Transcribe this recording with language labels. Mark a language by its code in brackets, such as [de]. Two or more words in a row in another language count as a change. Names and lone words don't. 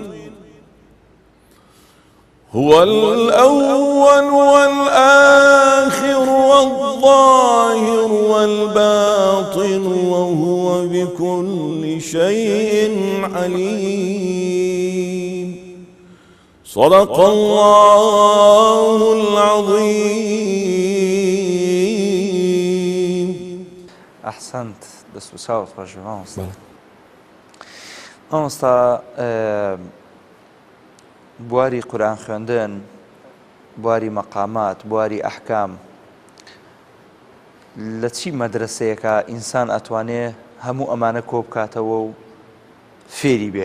[ar] هو الأول والآخر والظاهر والباطن وهو بكل شيء عليم. صدق الله العظيم. أحسنت. [ckb] دەست و چاوت خۆش بێ مامۆستا. مامۆستا بواری قورئان خوێندن، بواری مەقامات، بواری ئەحکام لە چی مەدرسەیەکە ئینسان ئەتوانێ هەموو ئەمانە کۆ بکاتەوە و فێری بێ؟